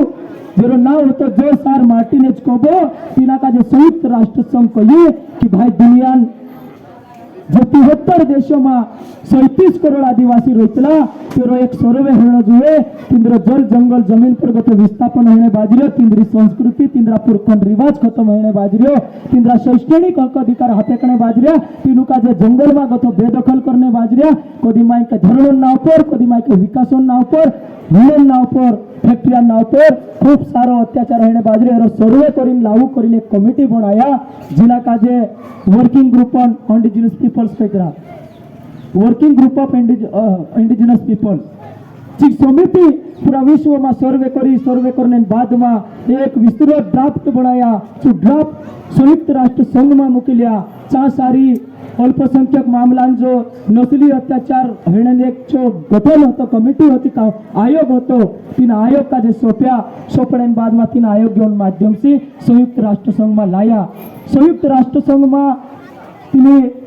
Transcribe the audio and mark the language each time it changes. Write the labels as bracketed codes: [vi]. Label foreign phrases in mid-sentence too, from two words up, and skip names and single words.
[bhb] जेरो नाव होतो जोसार मार्टिनेज कोबो तिना का जो संयुक्त राष्ट्र संघ कहिए कि भाई दुनिया जो 73 देशों में 37 करोड़ आदिवासी रहता तेरो एक सर्वे होना जुए तिंद्र जल जंगल जमीन पर गत विस्थापन होने बाजरियो तिंद्री संस्कृति तिंद्रा पुरखंड रिवाज खत्म होने बाजरियो तिंद्रा शैक्षणिक हक अधिकार हातेकणे बाजरिया तिनु का जे जंगल में गत बेदखल करने बाजरिया कदी माई के धरणों नाव पर कदी माई के विकासों नाव पर हुनन नाव पर फैक्ट्रिया नाव पर खूब सारो अत्याचार होने बाजरे और सर्वे करीन लागू करीन एक कमिटी बनाया जिना का जे वर्किंग ग्रुप ऑन इंडिजिनस पीपल्स कहतरा वर्किंग ग्रुप ऑफ इंडिजिनस पीपल्स जी समिति पूरा विश्व में सर्वे करने बाद में एक विस्तृत ड्राफ्ट बनाया जो ड्राफ्ट संयुक्त राष्ट्र संघ में मुकिल्या चा सारी अल्पसंख्यक मामला जो नस्ली अत्याचार हेने एक जो गठन होतो कमिटी होती का आयोग होतो तीन आयोग का जो सोपने बाद में तीन आयोगों माध्यम से संयुक्त राष्ट्र संघ में लाया संयुक्त राष्ट्र संघ में तीन